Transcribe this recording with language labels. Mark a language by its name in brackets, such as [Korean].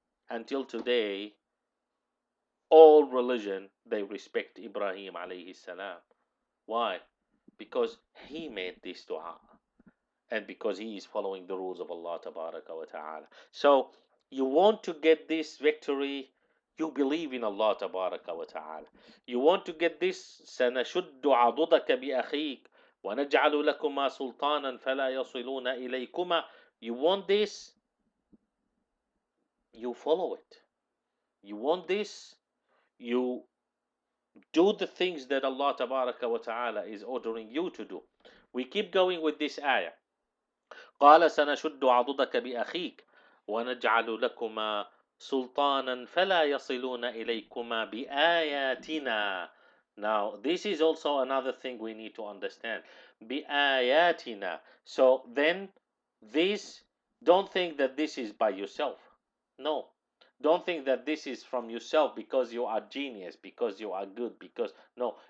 [English] Until today, all religion, they respect Ibrahim alayhi salam. Why? Because he made this dua. And because he is following the rules of Allah Tabaraka wa Ta'ala. So you want to get this victory, you believe in Allah Tabaraka wa Ta'ala. You want to get this, [Arabic] سَنَشُدُّ عَضُدَكَ بِأَخِيكَ وَنَجْعَلُ لَكُمَا سُلْطَانًا فَلَا يَصِلُونَ إِلَيْكُمَا. [English] You want this, you follow it. You want this, you Do the things that Allah Tabaraka wa Ta'ala is ordering you to do. We keep going with this ayah. [Arabic] قال سنشد عضدك بأخيك ونجعل لكما سلطانا فلا يصلون إليكما بآياتنا. [English] Now, this is also another thing we need to understand. [Arabic] بآياتنا. [English] So then, this, don't think that this is by yourself. No. Don't think that this is from yourself because you are genius, because you are good, because, no.